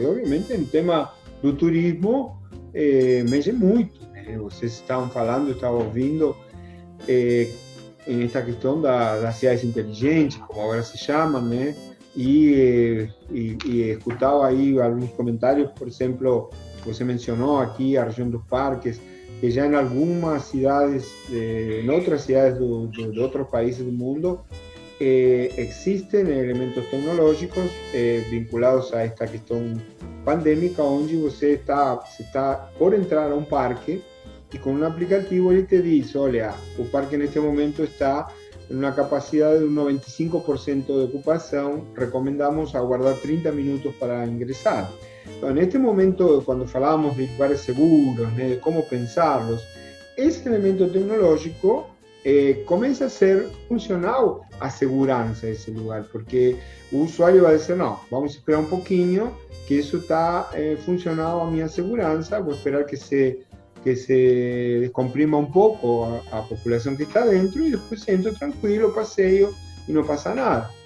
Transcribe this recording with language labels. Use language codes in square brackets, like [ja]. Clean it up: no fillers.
[pt] E obviamente en tema do turismo mexe muito, né? Vocês estavam falando, eu estava ouvindo em esta questão das cidades inteligentes, como agora se chamam, né? E escutava aí alguns comentários, por exemplo, [es] Você mencionó aquí Región dos Parques, que ya en algunas ciudades, en otras ciudades de otros países del mundo, existen elementos tecnológicos vinculados a esta cuestión pandémica, [pt] onde você está por entrar [es] a un parque y con un aplicativo él te dice, olha, el parque en este momento está en una capacidad de un 95% de ocupación, recomendamos aguardar 30 minutos para ingresar. En este momento, cuando hablábamos de lugares seguros, de cómo pensarlos, ese elemento tecnológico comienza a ser [pt] funcional a segurança desse lugar, porque o usuário vai dizer, não, vamos esperar um pouquinho, que isso está funcional a minha segurança, vou esperar que se descomprima um pouco a população que está dentro e depois entro tranquilo, passeio e não passa nada.